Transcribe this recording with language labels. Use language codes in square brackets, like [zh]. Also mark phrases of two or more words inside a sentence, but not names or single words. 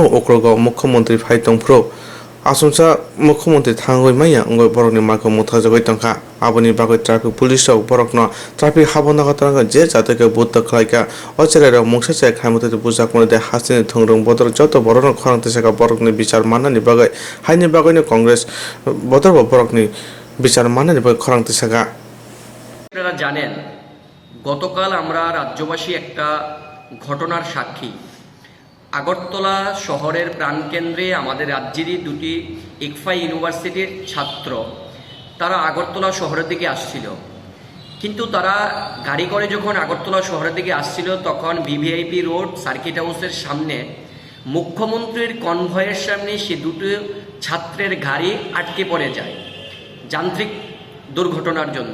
[trp] okrogo mukhyamantri phaitong pro asomsa mukhyamantri thangoi maya ngoi borokni markong muthajaga tongkha aboni bagoi [en] traffic police [trp] ok borokno traffic habonaga tanga je jateke butta khlaika ochelera mungsache khaimute bujak monde hasini thongrong bodol joto borokno khorang tisakha borokni bichar manani bagai haini bagoini congress bodol borokni bichar manani bagai khorang tisakha। [bn] আপনারা জানেন গতকাল আমরা রাজ্যবাসী একটা ঘটনার সাক্ষী। আগরতলা শহরের প্রাণকেন্দ্রে আমাদের রাজ্যেরই দুটি একফাই ইউনিভার্সিটির ছাত্র তারা আগরতলা শহরের দিকে আসছিল, কিন্তু তারা গাড়ি করে যখন আগরতলা শহরের দিকে আসছিল তখন ভিভিআইপি রোড সার্কিট হাউসের সামনে মুখ্যমন্ত্রীর কনভয়ের সামনে সে দুটো ছাত্রের গাড়ি আটকে পড়ে যায় যান্ত্রিক দুর্ঘটনার জন্য।